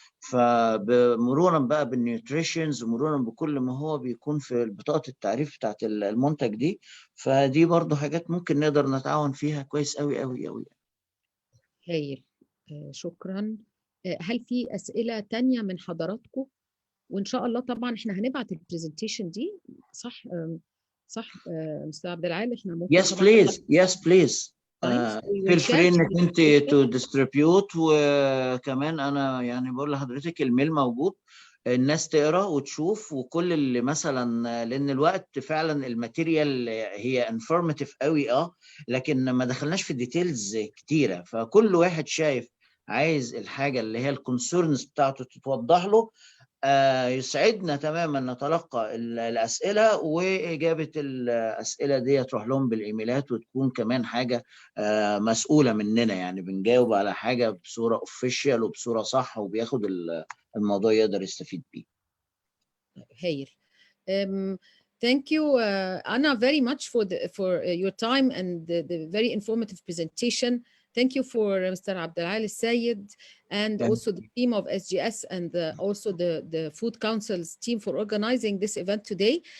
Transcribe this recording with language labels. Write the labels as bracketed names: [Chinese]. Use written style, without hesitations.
[Arabic] فمرورا بقى بالنيوتريشنز ومرورا بكل ما هو بيكون في بطاقة التعريف بتاعت المنتج دي، فدي برضو حاجات ممكن نقدر نتعاون فيها كويس قوي قوي قوي. هايل. شكرا. هل في أسئلة تانية من حضراتكم؟ وإن شاء الله طبعا احنا هنبعت البرزنتيشن دي صح صح مستر عبد العال؟ احنا ممكن [English] Yes please, yes please. feel free [Arabic] انك انت [English] to distribute. [Arabic] وكمان انا يعني بقول لحضرتك الميل موجود، الناس تقرا وتشوف، وكل اللي مثلا، لان الوقت فعلا الماتيريال هي انفورماتيف قوي لكن ما دخلناش في الديتيلز كتيره، فكل واحد شايف عايز الحاجه اللي هي الكونسيرنز بتاعته تتوضح له. يسعدنا تماما نتلقى الأسئلة، وإجابة الأسئلة دي تروح لهم بالإيميلات، وتكون كمان حاجة مسؤولة مننا، يعني بنجاوب على حاجة بصورة اوفيشال وبصورة صح، وبياخد الموضوع يقدر يستفيد بيه. هايل. [English] Thank you, Anna, very much for your time and the very informative presentation. Thank you for Mr. Abdelal Sayed and also the team of SGS and also the Food Council's team for organizing this event today.